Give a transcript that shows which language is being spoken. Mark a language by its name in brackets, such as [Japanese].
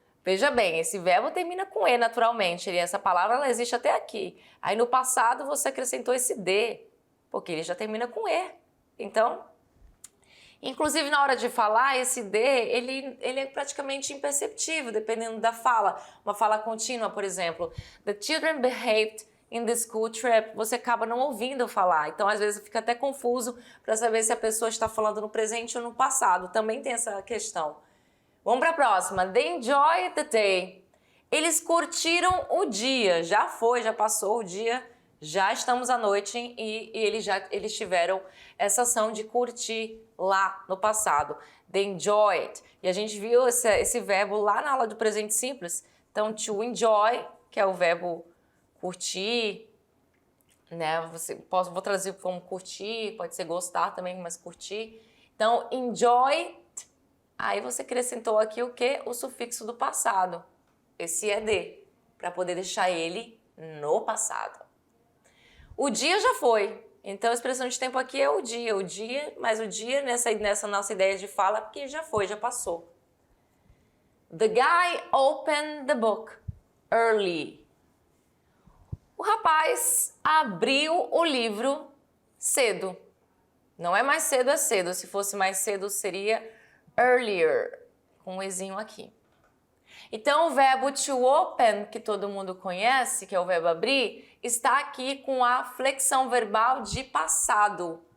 [Portuguese] Veja bem, esse verbo termina com E naturalmente, essa palavra ela existe até aqui. Aí no passado você acrescentou esse D, porque ele já termina com E. Então, inclusive na hora de falar, esse D, ele é praticamente imperceptível, dependendo da fala. Uma fala contínua, por exemplo. [English] The children behaved in the school trip. [Portuguese] Você acaba não ouvindo falar. Então, às vezes, fica até confuso para saber se a pessoa está falando no presente ou no passado. Também tem essa questão. Vamos para a próxima. [English] They enjoyed the day. [Portuguese] Eles curtiram o dia. Já foi, já passou o dia. Já estamos à noite e eles tiveram essa ação de curtir lá no passado. [English] They enjoyed. [Portuguese] E a gente viu esse verbo lá na aula do presente simples. Então, to enjoy, que é o verbo curtir, né? Vou traduzir como curtir, pode ser gostar também, mas curtir. Então, enjoy, aí você acrescentou aqui o quê? O sufixo do passado. Esse ed, para poder deixar ele no passado. O dia já foi, então a expressão de tempo aqui é o dia, mas o dia nessa nossa ideia de fala, porque já foi, já passou. [English] The guy opened the book early. [Portuguese] O rapaz abriu o livro cedo. Não é mais cedo, é cedo. Se fosse mais cedo, seria earlier, com um ezinho aqui. Então, o verbo to open, que todo mundo conhece, que é o verbo abrir, está aqui com a flexão verbal de passado.